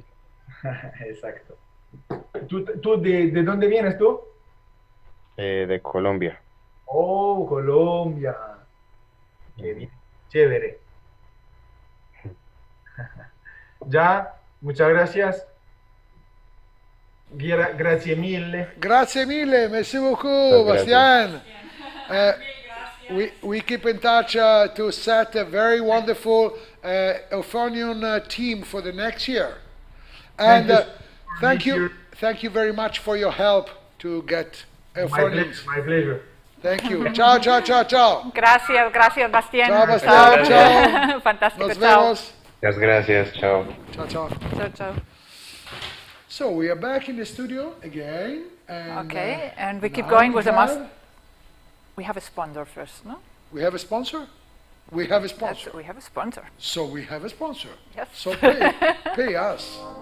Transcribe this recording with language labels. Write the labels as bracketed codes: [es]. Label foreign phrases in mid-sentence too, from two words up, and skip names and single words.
[es] Exacto. ¿Tú de dónde vienes tú? De Colombia. Oh, Colombia. Qué bien. Chévere. Ya, muchas gracias. [it] Grazie mille. Grazie mille, merci [es] Muchas [fr] beaucoup, [es] gracias. Bastian. [en] Uh, we keep in touch to set a very wonderful euphonium team for the next year. Thank And you for thank being you, here. thank you very much for your help to get euphoniums. My pleasure. Thank you. [it] Ciao, ciao, ciao, ciao. [es] Gracias, gracias, Bastien. [it] Ciao, [es] Muchas Bastian. gracias. [it] Ciao. [es] Fantástico, Nos chao. vemos. Muchas gracias, chao. [it] Ciao, ciao. [es] Chao, chao. [en] So we are back in the studio again. And, Okay, and we keep now going with the have- We have a sponsor first, no? We have a sponsor? We have a sponsor. We have a sponsor. So we have a sponsor. Yes. So pay us.